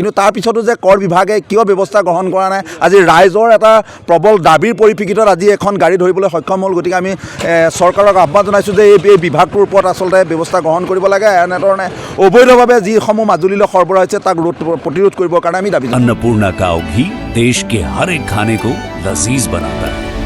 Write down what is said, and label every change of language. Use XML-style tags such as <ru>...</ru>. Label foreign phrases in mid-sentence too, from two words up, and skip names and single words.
<as>কিন্তু তাৰপিছতো যে কৰ বিভাগে কিয় ব্যৱস্থা গ্ৰহণ কৰা নাই, আজি ৰাইজৰ এটা প্ৰবল দাবীৰ পৰিপ্ৰেক্ষিতত আজি এখন গাড়ী ধৰিবলৈ সক্ষম হ'ল। গতিকে আমি চৰকাৰক আহ্বান জনাইছোঁ যে এই বিভাগটোৰ ওপৰত আচলতে ব্যৱস্থা গ্ৰহণ কৰিব লাগে। এনেধৰণে অবৈধভাৱে যিসমূহ মাজুলীলৈ সৰবৰাহ হৈছে তাক প্ৰতিৰোধ কৰিবৰ কাৰণে আমি দাবী জনাইছোঁ।</as> <hi>अन्नपूर्णा काव घी देश के हर एक खाने को लजीज बनाता है।</hi>